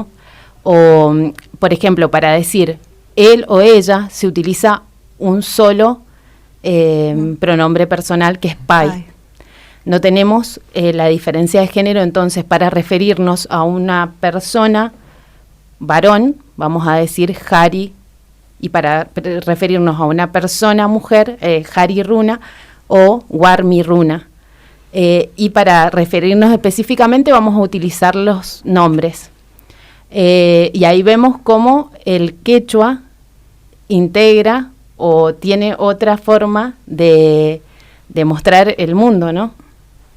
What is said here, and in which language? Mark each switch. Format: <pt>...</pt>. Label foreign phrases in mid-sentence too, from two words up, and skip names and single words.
<es>O, por ejemplo, para decir él o ella se utiliza un solo pronombre personal, que es pai. No tenemos la diferencia de género, entonces para referirnos a una persona varón, vamos a decir jari, y para referirnos a una persona mujer,</es> <qu>jari runa</qu> <es>o</es> <qu>warmi runa.</qu> <es>Y para referirnos específicamente vamos a utilizar los nombres. Y ahí vemos cómo el quechua integra o tiene otra forma de mostrar el mundo, ¿no?</es>